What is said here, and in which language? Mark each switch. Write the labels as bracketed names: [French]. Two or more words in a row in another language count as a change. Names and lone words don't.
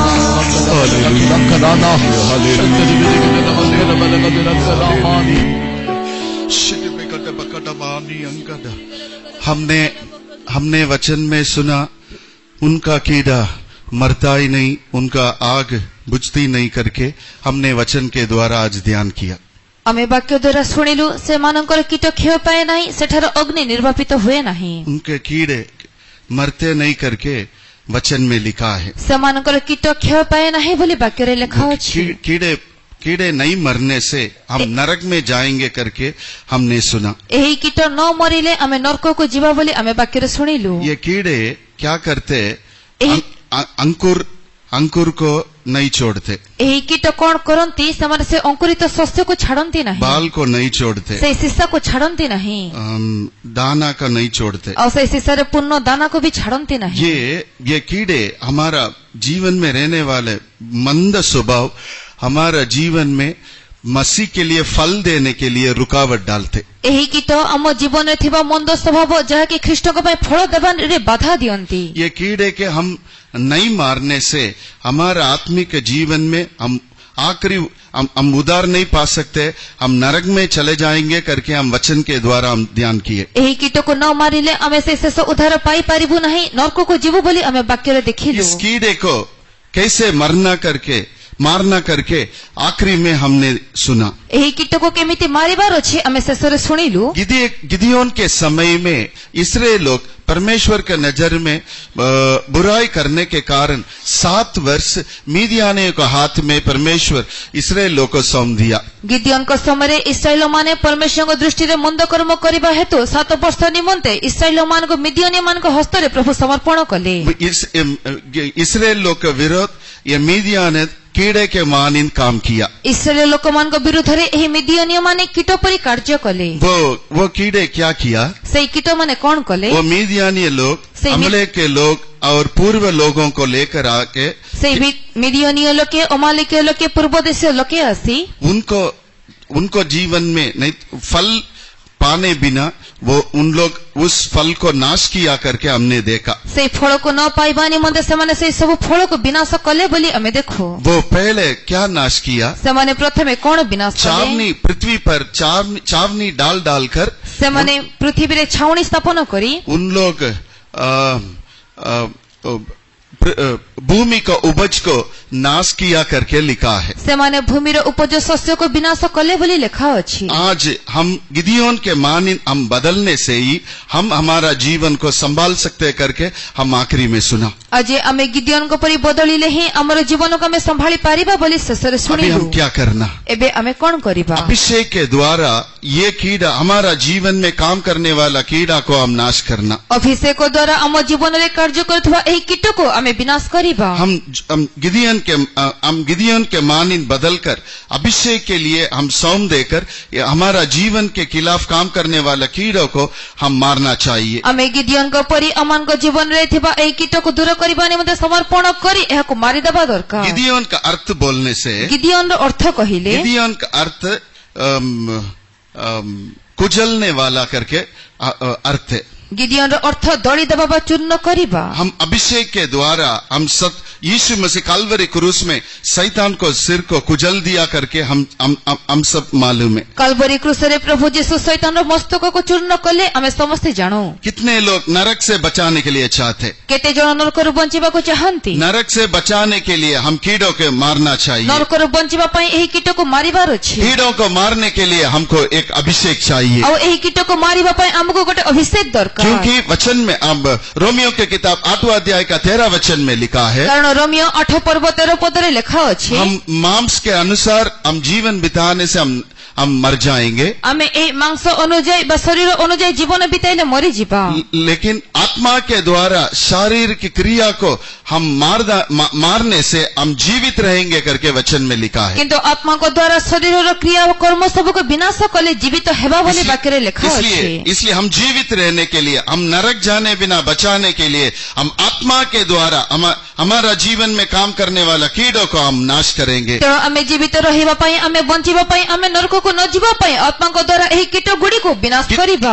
[Hindi] हालेलुया। हमने वचन में सुना, उनका कीड़ा मरता ही नहीं, उनका आग बुझती नहीं करके हमने वचन के द्वारा आज ध्यान किया। [Odia] ଆମେ ବାକ୍ୟ ଦ୍ୱାରା ଶୁଣିଲୁ ସେମାନଙ୍କର କୀଟ କ୍ଷୟ ପାଏ ନାହିଁ, ସେଠାର ଅଗ୍ନି ନିର୍ବାପିତ ହୁଏ ନାହିଁ। [Hindi] उनके कीड़े मरते नहीं करके वचन में लिखा है। [Odia] ସେମାନଙ୍କର କୀଟ କ୍ଷୟ ପାଏ ନାହିଁ ବୋଲି ବାକ୍ୟରେ ଲେଖା ଅଛି। [Hindi] कीड़े नहीं मरने से हम नरक में जाएंगे करके हमने सुना। [Odia] ଏହି କୀଟ ନ ମରିଲେ ଆମେ ନରକକୁ ଯିବା ବୋଲି ଆମେ ବାକ୍ୟରେ ଶୁଣିଲୁ। [Hindi] ये कीड़े क्या करते? अंकुर को नहीं छोड़ते। [Odia] ଏହି କୀଟ କଣ କରନ୍ତି? ସେମାନେ ସେ ଅଙ୍କୁରିତ ଶସ୍ୟକୁ ଛାଡନ୍ତି ନାହିଁ, [Hindi] बाल को नहीं छोड़ते, [Odia] ସେଇ ଶିଶାକୁ ଛାଡନ୍ତି ନାହିଁ, [Hindi] दाना का नहीं छोड़ते, [Odia] ଆଉ ସେଇ ଶିଶାରେ ପୂର୍ଣ୍ଣ ଦାନାକୁ ବି ଛାଡନ୍ତି ନାହିଁ। [Hindi] ये कीड़े हमारा जीवन में रहने वाले मंद स्वभाव हमारा जीवन में मसीह के लिए फल देने के लिए रुकावट डालते। [Odia] ଏହି କୀଟ ଆମ ଜୀବନରେ ଥିବା ମନ୍ଦ ସ୍ୱଭାବ ଯାହାକି ଖ୍ରୀଷ୍ଟଙ୍କ ପାଇଁ ଫଳ ଦେବାରେ ବାଧା ଦିଅନ୍ତି। [Hindi] ये कीड़े के हम नहीं मारने से हमारा आत्मिक जीवन में हम उद्धार नहीं पा सकते, हम नरक में चले जाएंगे करके हम वचन के द्वारा हम ध्यान किए। [Odia] ଏହି କୀଟକୁ ନ ମାରିଲେ ଆମେ ସେ ଶେଷ ଉଦ୍ଧାର ପାଇପାରିବୁ ନାହିଁ, ନରକକୁ ଯିବୁ ବୋଲି ଆମେ ବାକ୍ୟରେ ଦେଖିଲୁ। [Hindi] इस कीड़े को कैसे मारना करके आखिरी में हमने सुना। [Odia] ଏହି କୀଟକୁ କେମିତି ମାରିବାର ଅଛି ଆମେ ଶେଷରେ ଶୁଣିଲୁ। [Hindi] गिदियोन के समय में इस्राएल लोग परमेश्वर के नजर में बुराई करने के कारण 7 वर्ष मीदियानियों के हाथ में परमेश्वर इस्राएल लोग को सौंप दिया। [Odia] गिदियोनଙ୍କ ସମୟରେ ଇସ୍ରାଏଲ ମାନେ ପରମେଶ୍ୱରଙ୍କ ଦୃଷ୍ଟିରେ ମନ୍ଦ କର୍ମ କରିବା ହେତୁ 7 ବର୍ଷ ନିମନ୍ତେ ଇସ୍ରାଏଲ ମାନଙ୍କୁ ମିଦିଆନୀୟମାନଙ୍କ ହସ୍ତରେ ପ୍ରଭୁ ସମର୍ପଣ କଲେ। [Hindi] इस्राएल लोग के विरोध ये मीदियान कीड़े के मानिन काम किया। [Odia] ଇସ୍ରାଏଲ ଲୋକମାନଙ୍କ ବିରୁଦ୍ଧରେ ଏହି ମିଦିଆନୀୟ ମାନେ କୀଟ ପରି କାର୍ଯ୍ୟ କଲେ। [Hindi] वो कीड़े क्या किया? [Odia] ସେଇ କୀଟ ମାନେ କଣ କଲେ? [Hindi] वो मीदियानी लोग अमले के लोग और पूर्व लोगों को लेकर आके [Odia] ସେଇ ମିଦିଆନୀୟ ଲୋକେ ଅମାଲେକୀୟ ଲୋକେ ପୂର୍ବ ଦେଶୀୟ ଲୋକେ ଆସି [Hindi] उनको जीवन में नहीं फल पाने बिना वो उन लोग उस फल को नाश किया करके हमने देखा। [Odia] ସେଇ ଫଳକୁ ନ ପାଇବା ନିମନ୍ତେ ସେମାନେ ସେଇ ସବୁ ଫଳକୁ ବିନାଶ କଲେ ବୋଲି ଆମେ ଦେଖୁ। [Hindi] वो पहले क्या नाश किया? [Odia] ସେମାନେ ପ୍ରଥମେ କଣ ବିନାଶ କଲେ? [Hindi] पृथ्वी पर चावनी डालकर [Odia] ସେମାନେ ପୃଥିବୀରେ ଛାଉଣି ସ୍ଥାପନ କରି [Hindi] उन लोग भूमि का उपज को नाश किया करके लिखा है। [Odia] ସେମାନେ ଭୂମିର ଉପଜ ଶସ୍ୟକୁ ବିନାଶ କଲେ ବୋଲି ଲେଖା ଅଛି। [Hindi] आज हम गिदियोन के मानिन हम बदलने से ही हम हमारा जीवन को संभाल सकते करके हम आखिरी में सुना। [Odia] ଆଜି ଆମେ ଗିଦିଓନଙ୍କ ପରି ବଦଳିଲେ ହିଁ ଆମର ଜୀବନକୁ ଆମେ ସମ୍ଭାଳି ପାରିବା ବୋଲି ଶେଷରେ [Hindi] अभी [Odia] ଶୁଣିଲୁ। [Hindi] हम क्या करना? [Odia] ଏବେ ଆମେ କଣ କରିବା? [Hindi] अभिषेक के द्वारा ये कीड़ा हमारा जीवन में काम करने वाला कीड़ा को हम नाश करना। [Odia] ଅଭିଷେକ ଦ୍ୱାରା ଆମ ଜୀବନରେ କାର୍ଯ୍ୟ କରୁଥିବା ଏହି କୀଟକୁ ଆମେ ବିନାଶ କରିବା। [Hindi] हम गिदियोन के मानिन बदलकर अभिषेक के लिए हम सौंप देकर हमारा जीवन के खिलाफ काम करने वाला कीड़ों को हम मारना चाहिए। [Odia] ଆମେ ଗିଦିଓନଙ୍କ ପରି ଆମମାନଙ୍କ ଜୀବନରେ ଥିବା ଏହି କୀଟକୁ ଦୂର କରିବା ନିମନ୍ତେ ସମର୍ପଣ କରି ଏହାକୁ ମାରିଦେବା ଦରକାର। [Hindi] गिदियोन का अर्थ बोलने से [Odia] ଗିଦିଓନର ଅର୍ଥ କହିଲେ [Hindi] गिदियोन का अर्थ कुचलने वाला करके अर्थ है। [Odia] गिदिओनର ଅର୍ଥ ଦଳି ଦେବା ବା ଚୂର୍ଣ୍ଣ କରିବା। [Hindi] हम अभिषेक के द्वारा हम सब यीशु मसीह काल्वरी क्रूस में शैतान को सिर को कुचल दिया करके हम सब मालूम है। [Odia] କାଲଭରି କ୍ରୁସରେ ପ୍ରଭୁ ଯୀଶୁ ଶୟତାନର ମସ୍ତକକୁ ଚୂର୍ଣ୍ଣ କଲେ ଆମେ ସମସ୍ତେ ଜାଣୁ। [Hindi] कितने लोग नरक से बचाने के लिए चाहते? [Odia] କେତେ ଜଣ ନରକରୁ ବଞ୍ଚିବାକୁ ଚାହାନ୍ତି? [Hindi] नरक से बचाने के लिए हम कीड़ों को मारना चाहिए। [Odia] ନରକରୁ ବଞ୍ଚିବା ପାଇଁ ଏହି କୀଟକୁ ମାରିବାର ଅଛି। [Hindi] कीड़ों को मारने के लिए हमको एक अभिषेक चाहिए। [Odia] ଆଉ ଏହି କୀଟକୁ ମାରିବା ପାଇଁ ଆମକୁ ଗୋଟେ ଅଭିଷେକ ଦରକାର। [Hindi] क्योंकि वचन में अब रोमियो के किताब 8वां अध्याय का 13 वचन में लिखा है, [Odia] କାରଣ ରୋମିଓ 8 ପର୍ବ 13 ପଦରେ ଲେଖା ଅଛି, [Hindi] हम मांस के अनुसार हम जीवन बिताने से हम मर जाएंगे, [Odia] ଆମେ ଏହି ମାଂସ ଅନୁଯାୟୀ ବା ଶରୀର ଅନୁଯାୟୀ ଜୀବନ ବିତାଇଲେ ମରିଯିବା। [Hindi] लेकिन आत्मा के द्वारा शरीर की क्रिया को हम मारने से हम जीवित रहेंगे करके वचन में लिखा है। [Odia] କିନ୍ତୁ ଆତ୍ମାଙ୍କ ଦ୍ୱାରା ଶରୀରର କ୍ରିୟା ଓ କର୍ମ ସବୁକୁ ବିନାଶ କଲେ ଜୀବିତ ହେବା ବୋଲି ବାକ୍ୟରେ ଲେଖା ଅଛି। [Hindi] इसलिए हम जीवित रहने के लिए, हम नरक जाने बिना बचाने के लिए हम आत्मा के द्वारा हमारा जीवन में काम करने वाला कीड़ों को हम नाश करेंगे। [Odia] ତେଣୁ ଆମେ ଜୀବିତ ରହିବା ପାଇଁ, ଆମେ ବଞ୍ଚିବା ପାଇଁ, ଆମେ ନରକକୁ ନ ଯିବା ପାଇଁ ଆତ୍ମାଙ୍କ ଦ୍ୱାରା ଏହି କୀଟ ଗୁଡ଼ିକୁ ବିନାଶ କରିବା।